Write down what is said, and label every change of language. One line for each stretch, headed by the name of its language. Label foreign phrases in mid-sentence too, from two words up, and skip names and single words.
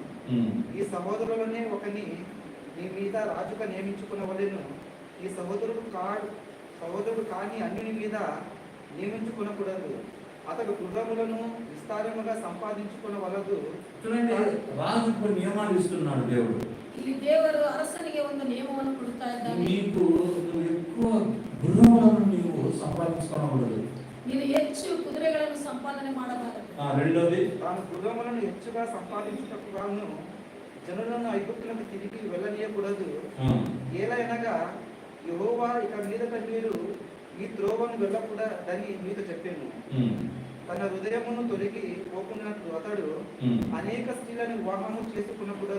Telugu: ఈ సహోదరులనే ఒకని నీ మీద రాజుగా నియమించుకునవలెను. ఈ సహోదరుడు కాని అన్యుని మీద నియమించుకునకూడదు. అతడు గృహములను విస్తారముగా సంపాదించుకునవలదు. చూడండి, రాజుకు నియమాలు ఇస్తున్నాడు దేవుడు.
Kannada: ಇಲ್ಲಿ ದೇವರು ಅರಸನಿಗೆ ಒಂದು ನಿಯಮವನ್ನು ಕೊಡ್ತಾ ಇದ್ದಾನೆ.
Telugu: నీకు ఎక్కువ గృహములను నీవు సంపాదించుకోవడదు.
Kannada: ನೀನು ಹೆಚ್ಚು ಕುದುರೆಗಳನ್ನು ಸಂಪಾದನೆ ಮಾಡಬಾರದು.
Telugu: రెండోది, తాను గృహములను ಹೆಚ್ಚುగా సంపాదించుటకు గాను జనులను ఐగుప్తులకు తిరిగి వెళ్ళనీయకూడదు. ఏలైనగా యెహోవా ఇక మీదట మీరు ఈ త్రోవను వెళ్ళకూడదని మీతో చెప్పాను. తన హృదయమును తొలగి పోకున్నట్లు అతడు అనేక స్త్రీలను వివాహము చేసుకునకూడదు.